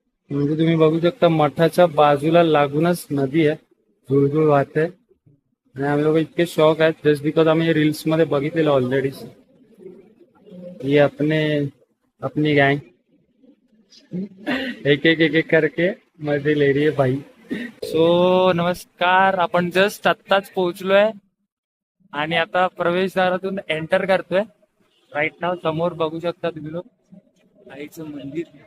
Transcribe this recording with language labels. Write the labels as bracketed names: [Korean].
[Marathi] म्हणजे तुम्ही बघू शकता, मठाच्या बाजूला लागूनच नदी आहे, झुळझुळ वाहते. आणि आम्ही लोक इतके शॉक आहेत जस्ट बिकॉज आम्ही रील्स मध्ये बघितलेलं ऑलरेडी. [Hindi] ये अपनी गँग एक करके मध्ये ले रही है भाई. [Marathi] सो नमस्कार, आपण जस्ट आत्ताच पोहोचलोय आणि आता प्रवेशद्वारातून एंटर करतोय. राईट नाव समोर बघू शकता तुम्ही लोक आईचं मंदिर.